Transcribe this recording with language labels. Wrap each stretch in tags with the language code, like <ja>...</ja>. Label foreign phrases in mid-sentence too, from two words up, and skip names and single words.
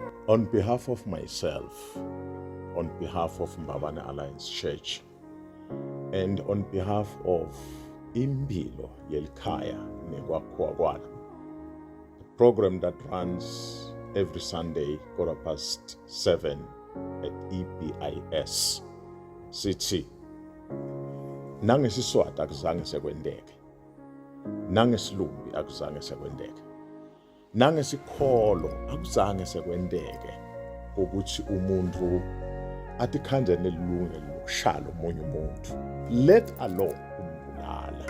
<en>On behalf of myself, on behalf of Mbabane Alliance Church, and on behalf of Impilo Yelikhaya Nekwakhwakwala, the program that runs every Sunday, 7:15 at EBIS,</en> <ss>sithi nangesiswati akuzange sekwendeke, nangesilumbi akuzange sekwendeke, nangesikholo akuzange sekwendeke ukuthi umuntu atikhanjane ilungelo lokushala omunye umuntu,</ss> <en>let alone</en> <ss>umbulala.</ss>